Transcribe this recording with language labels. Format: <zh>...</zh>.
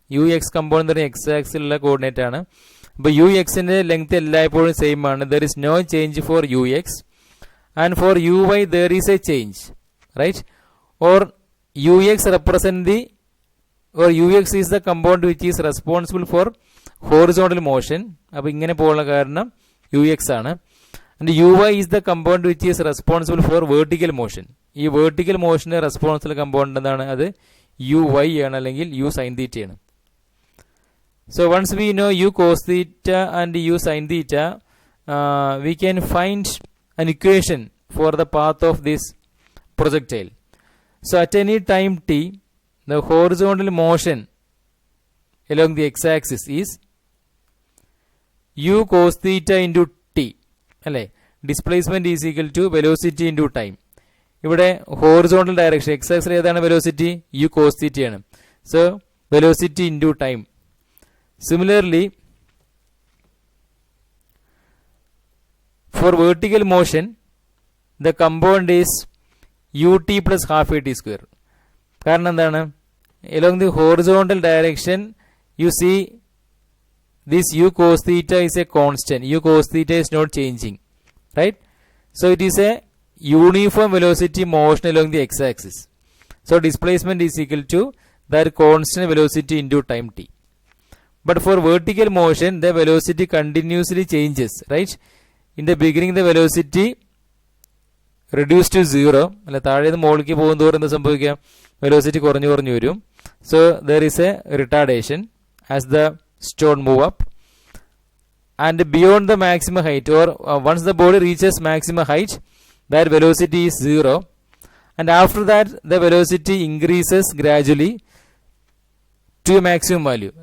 <ml>U X compound എന്ന് പറഞ്ഞാൽ X ആക്സിലുള്ള coordinate ആണ്. അപ്പോൾ യു എക്സിന്റെ ലെങ്ത് എല്ലായ്പ്പോഴും സെയിം ആണ്.</ml> <en>There is no change for u x and for u y there is a change, right? Or u x represent the or ux is the compound which is responsible for horizontal motion.</en> <ml>അപ്പോൾ ഇങ്ങനെ പോകാനുള്ള കാരണം ux ആണ്.</ml> <en>and uy is the compound which is responsible for vertical motion.</en> <ml>ഈ vertical motion responsible compound എന്താണ്? അത് uy ആണ്, അല്ലെങ്കിൽ u sin theta ആണ്.</ml> <en>so once we know u cos theta and u sin theta, we can find an equation for the path of this projectile. so at any time t, the horizontal motion along the x-axis is u cos theta into t.</en> <ml>അല്ലേ?</ml> <en>Displacement is equal to velocity into time.</en> <ml>ഇവിടെ horizontal direction X axle ഏതാണ് velocity? U cos തീറ്റയാണ്.</ml> <en>So velocity into time. Similarly for vertical motion the compound is u t plus half a t square.</en> <ml>കാരണം എന്താണ്?</ml> <en>along the horizontal direction you see this u cos theta is a constant. u cos theta is not changing, right? so it is a uniform velocity motion along the x-axis. so displacement is equal to that constant velocity into time t. but for vertical motion the velocity continuously changes, right? in the beginning the velocity reduced to 0.</en> <ml>അല്ല, താഴെ നിന്ന് മുകളിലേക്ക് പോകും തോറും എന്താ സംഭവിക്കുക? Velocity കുറഞ്ഞു കുറഞ്ഞു വരും.</ml> <en>so there is a retardation as the stone move up, and beyond the maximum height, or once the body reaches maximum height, that velocity is 0, and after that the velocity increases gradually to a maximum value.</en>